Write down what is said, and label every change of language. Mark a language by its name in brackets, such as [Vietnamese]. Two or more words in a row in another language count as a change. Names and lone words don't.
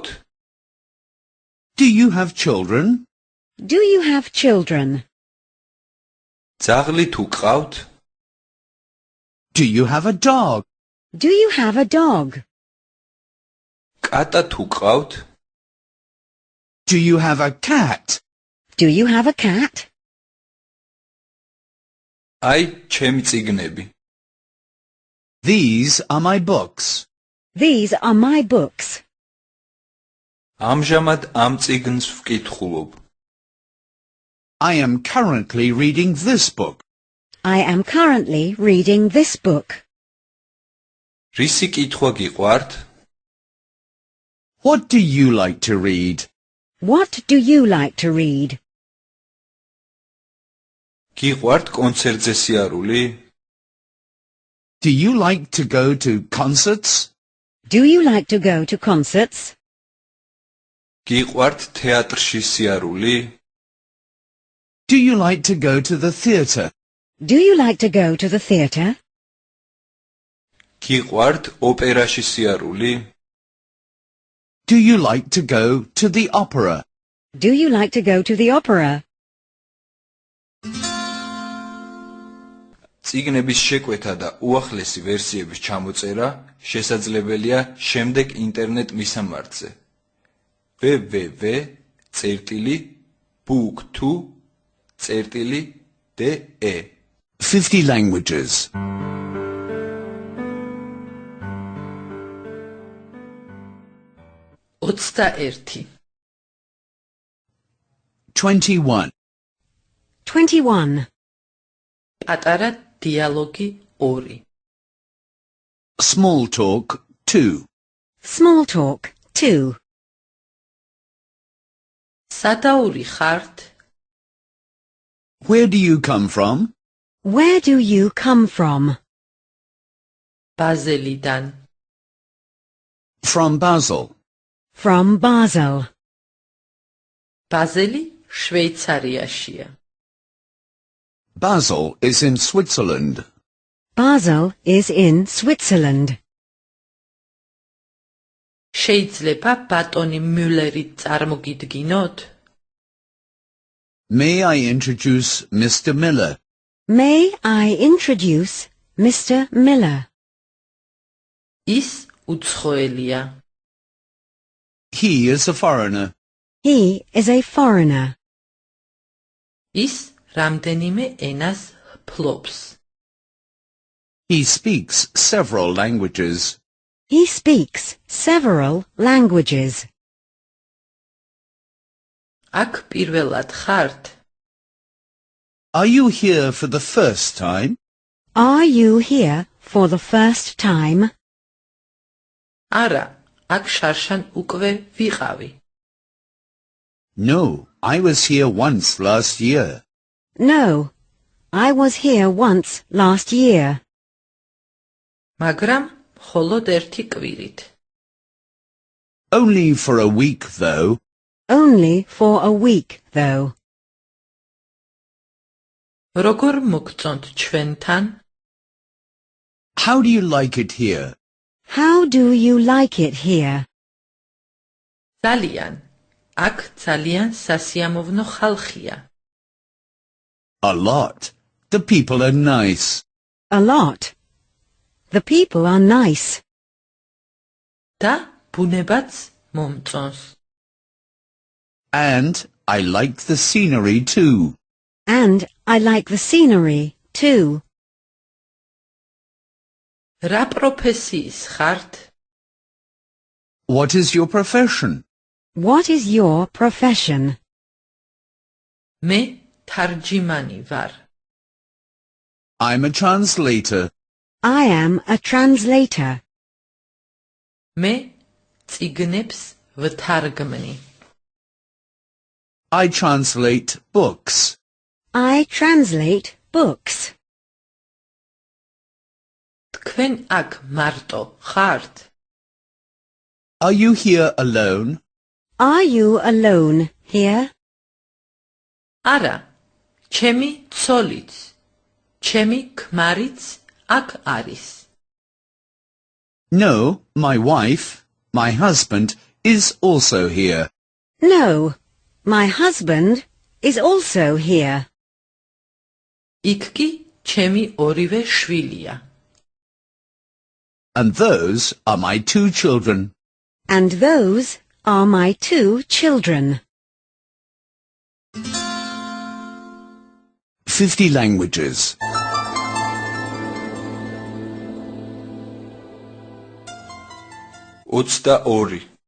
[English] Do you have children? Do you have children? [Georgian] ძაღლი თუ ყავთ [English] Do you have a dog? Do you have a dog? [Georgian] კატა თუ ყავთ [English] Do you have a cat? Do you have a cat? [Georgian] აი ჩემი წიგნები [English] These are my books. These are my books. [Georgian] ამჟამად ამ წიგნს ვკითხულობ [English] I am currently reading this book. I am currently reading this book. [Georgian] რისი კითხვა გიყვართ [English] What do you like to read? What do you like to read? [Georgian] გიყვართ კონცერტზე სიარული [English] Do you like to go to concerts? Do you like to go to concerts? [Georgian] გიყვართ თეატრში სიარული [English] Do you like to go to the theatre? Do you like to go to the theatre? [Georgian] გიყვართ ოპერაში სიარული [English] Do you like to go to the opera? Do you like to go to the opera? [Georgian] წიგნების შეკვეთა და უახლესი ვერსიების ჩამოწერა შესაძლებელია შემდეგ ინტერნეტ მისამართზე www.book2.de [English] 50 languages. [Georgian] ოცდაერთი [English] 21. 21. [Georgian] პატარა დიალოგი 2 [English] Small talk 2. Small talk 2. [Georgian] სადაური ხართ [English] Where do you come from? Where do you come from? [Georgian] ბაზელიდან [English] From Basel. From Basel. [Georgian] ბაზელი შვეიცარიაშია [English] Basel is in Switzerland. Basel is in Switzerland. [Georgian] შეიძლება ბატონი მიულერი წარმოგიდგინოთ [English] May I introduce Mr. Miller? May I introduce Mr. Miller? [Georgian] ის უცხოელია [English] He is a foreigner. He is a foreigner. [Georgian] ის რამდენიმე ენას ფლობს [English] He speaks several languages. He speaks several languages. [Georgian] აქ პირველად ხართ [English] Are you here for the first time? Are you here for the first time? [Georgian] არა აქ შარშან უკვე ვიყავი [English] No, I was here once last year. No, I was here once last year. [Georgian] მაგრამ მხოლოდ ერთი კვირით. [English] Only for a week, though. Only for a week, though. [Georgian] როგორ მოგწონთ ჩვენთან? [English] How do you like it here? How do you like it here? [Georgian] ძალიან. აქ ძალიან სასიამოვნო ხალხია. [English] A lot. The people are nice. A lot. The people are nice. [Georgian] და ბუნებაც მომწონს. [English] And I like the scenery too. And I like the scenery, too. [Georgian] რა პროფესიის ხართ? [English] What is your profession? What is your profession? [Georgian] მე თარჯიმანი ვარ. [English] I'm a translator. I am a translator. [Georgian] მე წიგნებს ვთარგმნი. [English] I translate books. I translate books. [Georgian] თქვენ აქ მარტო ხართ? [English] Are you here alone? Are you alone here? [Georgian] არა, ჩემი ცოლიც, ჩემი ქმარიც აქ არის. [English] No, my wife, my husband, is also here. No, my husband is also here. [Georgian] იქ კი ჩემი ორივე შვილია. [English] And those are my 2 children. And those are my 2 children. 50 languages. 22.